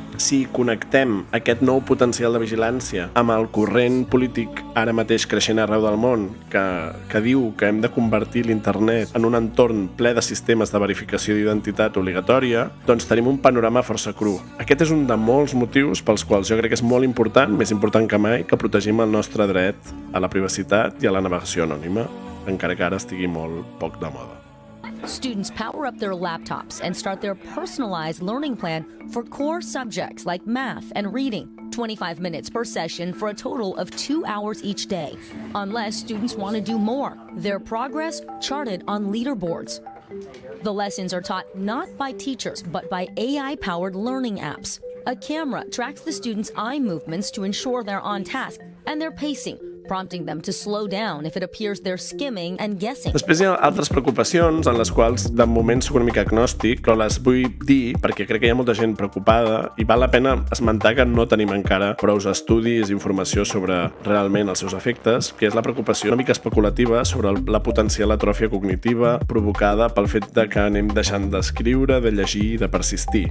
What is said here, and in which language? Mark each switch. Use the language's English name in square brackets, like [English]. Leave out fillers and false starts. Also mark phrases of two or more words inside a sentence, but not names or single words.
[Catalan] Si connectem aquest nou potencial de vigilància amb el corrent polític ara mateix creixent arreu del món que diu que hem de convertir l'internet en un entorn ple de sistemes de verificació d'identitat obligatòria, doncs tenim un panorama força cru. Aquest és un de molts motius pels quals jo crec que és molt important, més important que mai, que protegim el nostre dret a la privacitat i a la navegació anònima, encara que ara estigui molt poc de moda. [English] Students power up their laptops and start their personalized learning plan for core subjects like math and reading. 25 minutes per session for a total of 2 hours each day, unless students want to do more. Their progress charted on leaderboards. The lessons are taught not by teachers, but by AI-powered learning apps. A camera tracks the students' eye movements to ensure they're on task and their pacing, prompting them to slow down if it appears they're skimming and guessing. [Catalan] Després hi ha altres preocupacions en les quals de moment soc una mica agnòstic, però les vull dir perquè crec que hi ha molta gent preocupada i val la pena esmentar que no tenim encara prou estudis i informació sobre realment els seus efectes, que és la preocupació una mica especulativa sobre la potencial atròfia cognitiva provocada pel fet de que anem deixant d'escriure, de llegir i de persistir.